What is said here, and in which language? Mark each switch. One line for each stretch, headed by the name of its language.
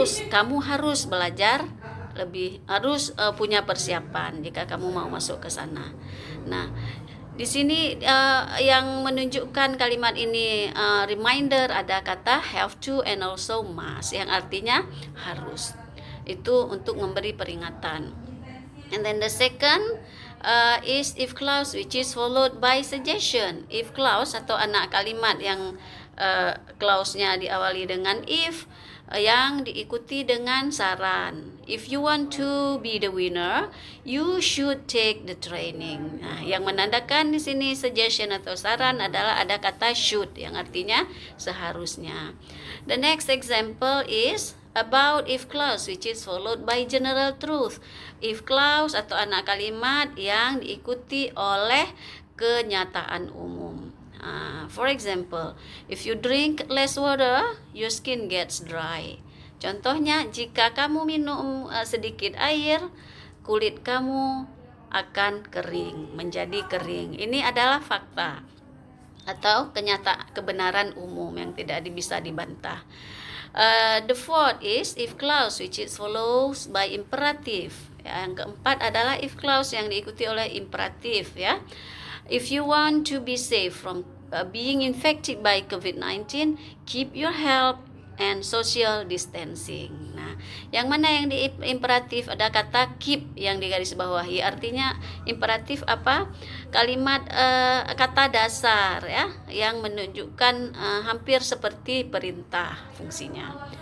Indonesian: Kamu harus belajar lebih, harus punya persiapan jika kamu mau masuk ke sana. Nah, di sini yang menunjukkan kalimat ini reminder ada kata have to and also must yang artinya harus. Itu untuk memberi peringatan.
English: And then the second is if clause which is followed by suggestion.
Indonesian: If clause atau anak kalimat yang clause-nya diawali dengan if yang diikuti dengan saran.
English: If you want to be the winner, you should take the training.
Indonesian: Nah, yang menandakan di sini suggestion atau saran adalah ada kata should yang artinya seharusnya.
English: The next example is about if clause which is followed by general truth.
Indonesian: If clause atau anak kalimat yang diikuti oleh kenyataan umum.
English: For example, if you drink less water, your skin gets dry.
Indonesian: Contohnya, jika kamu minum sedikit air, kulit kamu akan kering, menjadi kering. Ini adalah fakta atau kebenaran umum yang tidak bisa dibantah.
English: The fourth is if clause which is follows by imperative.
Indonesian: Yang keempat adalah if clause yang diikuti oleh imperatif ya.
English: If you want to be safe from being infected by COVID-19, keep your health and social distancing.
Indonesian: Nah, yang mana yang di imperatif ada kata keep yang digarisbawahi. Artinya imperatif apa? Kalimat kata dasar ya yang menunjukkan hampir seperti perintah fungsinya.